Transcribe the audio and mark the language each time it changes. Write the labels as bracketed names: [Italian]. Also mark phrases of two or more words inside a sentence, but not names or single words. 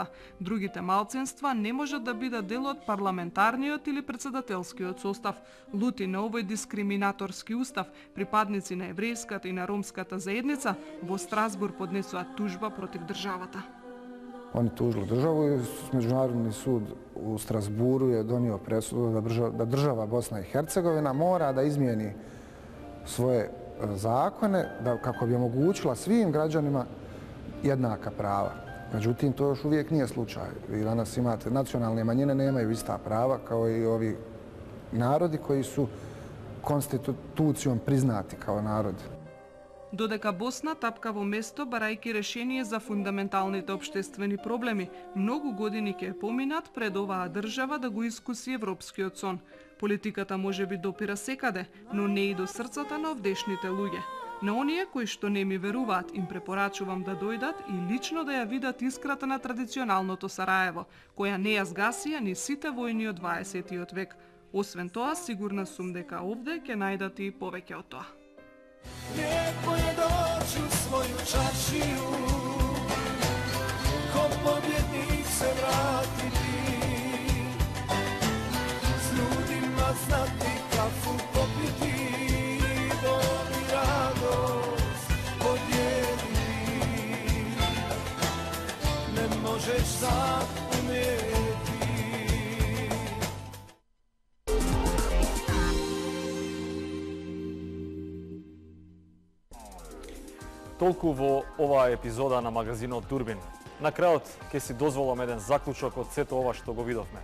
[Macedonian] Другите малцинства не можат да бидат дел од парламентарниот или председателскиот состав. Лути на овој дискриминаторски устав, припадници на еврејската и на ромската заедница во Страсбург поднесуваат тужба против државата. [Bosnian] oni tužili državu i Međunarodni sud u Strasburu je donio presudu da država Bosna i Hercegovina mora da izmijeni svoje zakone kako bi omogućila svim građanima jednaka prava. Međutim, to još uvijek nije slučaj. Vi danas imate nacionalne manjine, nemaju ista prava kao i ovi narodi koji su konstitucijom priznati kao narodi. [Macedonian] Додека Босна тапка во место барајќи решение за фундаменталните општествени проблеми, многу години ќе поминат пред оваа држава да го искуси европскиот сон. Политиката може би допира секаде, но не и до срцата на овдешните луѓе. На оние кои што не ми веруваат, им препорачувам да дојдат и лично да ја видат искрата на традиционалното Сараево, која не ја згасија ни сите војни од 20. век. Освен тоа, сигурна сум дека овде ќе најдат и повеќе од тоа. [Bosnian] Lijepo je doći u svoju čaršiju, ko pobjednik se vratiti, s ljudima znati kafu popiti, bol i radost podijeliti, ne možeš sam umjeti. [Macedonian] Толку во оваа епизода на магазинот Дурбин. На крајот ќе си дозволам еден заклучок од сето ова што го видовме.